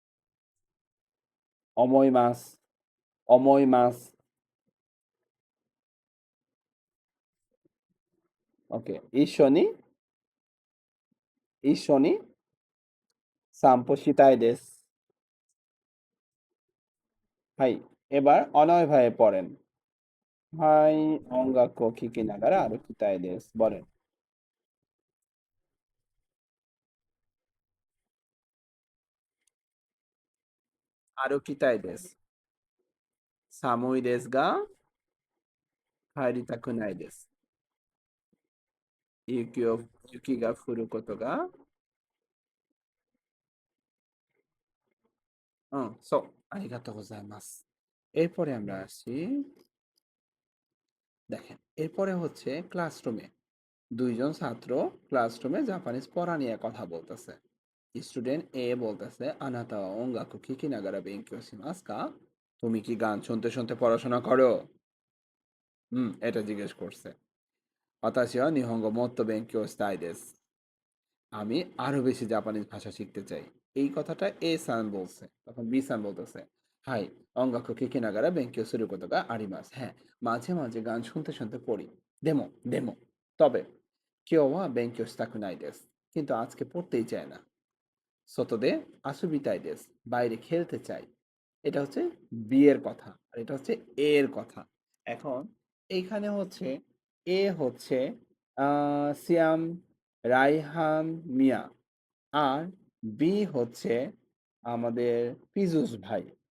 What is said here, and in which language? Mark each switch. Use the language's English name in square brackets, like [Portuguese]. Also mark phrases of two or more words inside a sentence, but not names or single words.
[Japanese] 思います。思います。OK。一緒に散歩したいです。 [Bangla] はい。এবার অনয় ভাইয়ে পড়েন। [Japanese] はい。音楽を聴きながら歩きたいです。বলেন। 歩きたいです。寒いですが、帰りたくないです。雪が降ることが、うん、そう。ありがとうございます। [Bangla] এরপরে আমরা আসি, দেখেন এরপরে হচ্ছে ক্লাসরুমে দুইজন ছাত্র ক্লাসরুমে জাপানিজ পড়া নিয়ে কথা বলতেছে। স্টুডেন্ট এ বলতেছে, [Japanese] あなたは音楽を聴きながら勉強しますか? [Bangla] তুমি কি গান শুনতে শুনতে পড়াশোনা করো? এটা জিজ্ঞেস করছে। [Japanese] 私は日本語をもっと勉強したいです. [Bangla] আমি আরো বেশি জাপানিজ ভাষা শিখতে চাই। এই কথাটা এ সান বলছে। তখন বি সান বলতেছে, [Japanese] はい、音楽を聴きながら勉強することがあります. [Bangla] হ্যাঁ, মাঝে মাঝে গান শুনতে শুনতে পড়ি। [Japanese] でも でも, [Bangla] তবে [Japanese] 今日は勉強したくないです。 [Bangla] কিন্তু আজকে পড়তেই চায় না। [Japanese] 外で遊びたいです। [Bangla] বাইরে খেলতে চাই। এটা হচ্ছে বি এর কথা। আর এটা হচ্ছে এ এর কথা। এখন এইখানে হচ্ছে এ হচ্ছে সিয়াম, রায়হান, মিয়া। আর বি হচ্ছে আমাদের পীযূষ ভাই।